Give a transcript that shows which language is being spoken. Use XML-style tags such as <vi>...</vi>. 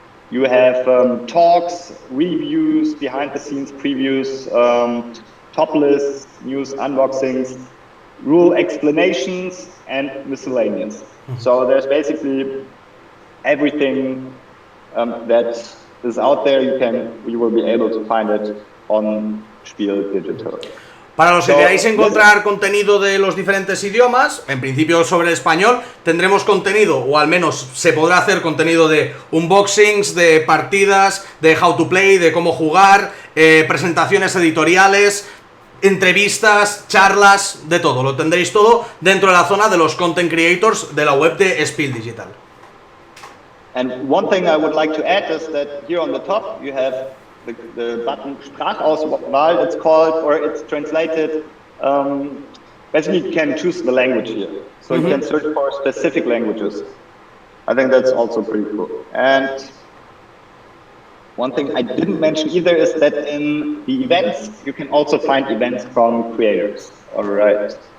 <en>You have talks, reviews, behind the scenes previews, top lists, news unboxings, rule explanations, and miscellaneous. Mm-hmm. So there's basically everything that is out there. You will be able to find it on Spiel.digital.</en> <es>Para los que queráis encontrar contenido de los diferentes idiomas, en principio sobre el español, tendremos contenido, o al menos se podrá hacer contenido de unboxings, de partidas, de</es> <en>how to play,</en> <es>de cómo jugar, presentaciones editoriales, entrevistas, charlas, de todo. Lo tendréis todo dentro de la zona de los content creators de la web de SPIEL.digital.</es> <en>And one thing I would like to add is that here on the top you have the button Sprachauswahl, it's called, or it's translated. Basically, you can choose the language here. So you can search for specific languages. I think that's also pretty cool. And one thing I didn't mention either is that in the events, you can also find events from creators. All right.</en>